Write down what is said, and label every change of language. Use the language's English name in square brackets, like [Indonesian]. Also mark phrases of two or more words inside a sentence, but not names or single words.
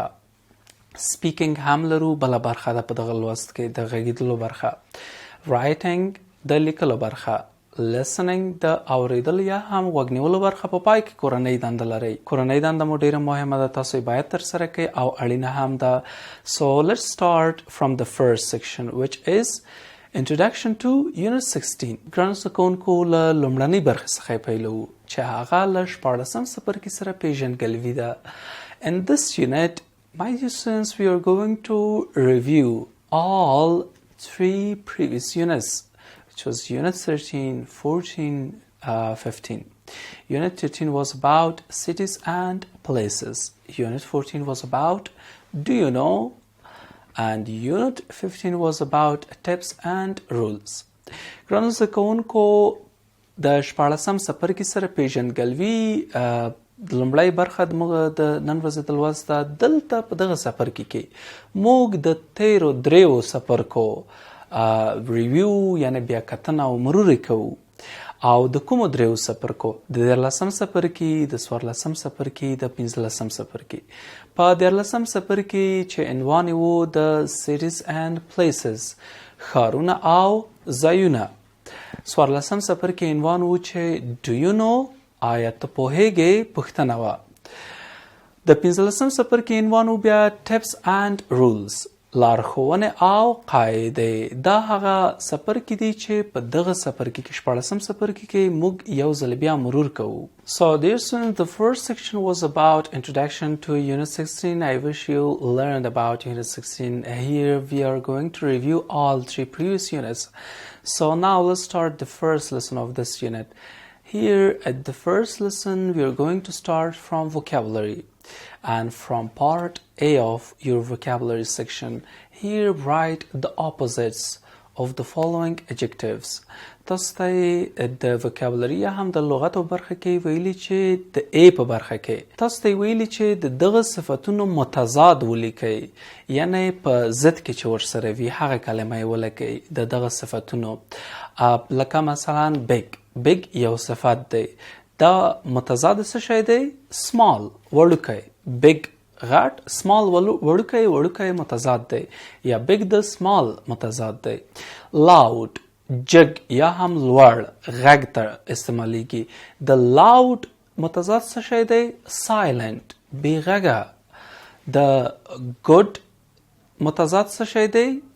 [Pashto] سپیکینګ هم لرو، بله برخه ده په دغه لوست کې د غږیدلو برخه. writing د لیکلو برخه. listening د اوریدلو یا هم غوږ نیولو برخه. په پای کې کورنۍ دنده لرئ. کورنۍ دنده مو ډیره مهمه ده، تاسو یې باید ترسره کړئ او اړینه هم ده. [English] So let's start from the first section, which is Introduction to Unit 16. [Pashto] ګرانو زده کوونکو، له لومړنۍ برخې څخه یې پیلوو چې هغه له شپاړسم څپرکي سره پیژندګلوي ده. [English] In this unit, my dear students, we are going to review all 3 previous units, which was Unit 13, 14, 15. Unit 13 was about cities and places. Unit 14 was about do you know? And Unit 15 was about tips and rules. [Pashto] ګرانو زده کوونکو، د شپاړسم څپرکي سره پیژندګلوي لومړی برخه د نن ورځې د لوست ده. دلته په دغه څپرکي کې موږ د تیرو دریو څپرکو ریویو، یعنې بیا کتنه او مرور کوو او د کومو دریو څپرکو د 14 څپرکي د 14 څپرکي د 15 څپرکي په 14 څپرکي چې عنوان و د [English] cities and places [Pashto] ښارونه او ځایونه 14 څپرکي عنوان و چې [English] do you know [Pashto] آیا ته پوهیږې پوښتنه وه د 15 څپرکي عنوان و بیا [English] tips and rules [Pashto] لارښوونې او قاعدې دا هغه څپرکي دي چې په دغه څپرکي کې 14 څپرکي کې موږ یو ځل بیا مرور کوو. [English] So dear students, the first section was about introduction to Unit 16. I wish you learned about Unit 16. Here we are going to review all 3 previous units. So now let's start the first lesson of this unit. Here at the first lesson we are going to start from vocabulary. And from part A of your vocabulary section, here write the opposites of the following adjectives. [Pashto] تاسو ته د vocabulary هم د لغت په برخه کې ویلي چې د A په برخه کې تاسو ته ویلي چې د دغه صفتونو متضاد ولیکئ یعنی په ضد کې چې ورسره وي هغه کلمه یې ولیکئ د دغه صفتونو لکه مثلا big یو صفت دی دا متضاد څه شی دی small وړوکی big غټ small وړوکی متضاد دی یا big د small متضاد دی loud جګ یا هم لوړ غږ ته استعمالیږي د loud متضاد څه شی دی silent بې غږه د good متضاد څه شی دی